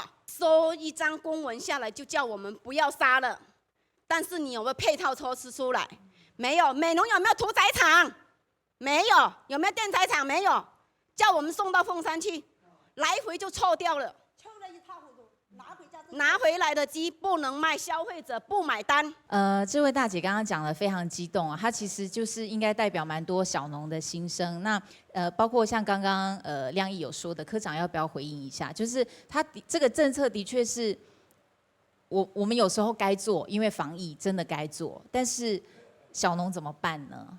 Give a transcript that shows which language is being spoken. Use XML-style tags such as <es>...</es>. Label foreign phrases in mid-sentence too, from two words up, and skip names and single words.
<zh>收一張公文下來就叫我們不要殺了，但是你有沒有配套措施出來？沒有，美濃有沒有屠宰場？沒有，有沒有電宰場？沒有，叫我們送到鳳山去，來回就臭掉了。拿回來的雞不能賣，消費者不買單。这位大姐刚刚讲的非常激动啊，她其实就是应该代表蛮多小农的心声。那包括像刚刚亮毅有说的，科长要不要回应一下？就是他这个政策的确是我们有时候该做，因为防疫真的该做，但是小农怎么办呢？</zh>